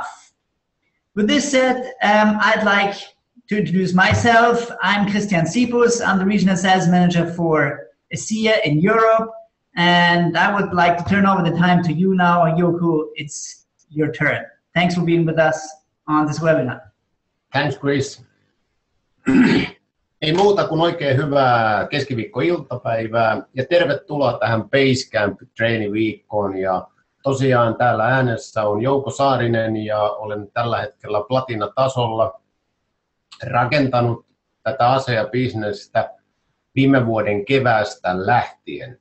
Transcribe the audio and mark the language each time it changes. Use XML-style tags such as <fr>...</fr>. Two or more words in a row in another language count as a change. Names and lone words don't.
<en>With this said, I'd like to introduce myself. I'm Christian Sipus. I'm the Regional Sales Manager for ASEA in Europe. And I would like to turn over the time to you now, Jouko. It's your turn. Thanks for being with us on this webinar. Thanks, Chris.</en> <fi>Ei muuta kuin oikein hyvää keskiviikkoiltapäivää ja tervetuloa tähän Basecamp-treeniviikkoon. Ja tosiaan täällä äänessä on Jouko Saarinen ja olen tällä hetkellä platinatasolla rakentanut tätä ASEA-bisnestä viime vuoden keväästä lähtien.</fi>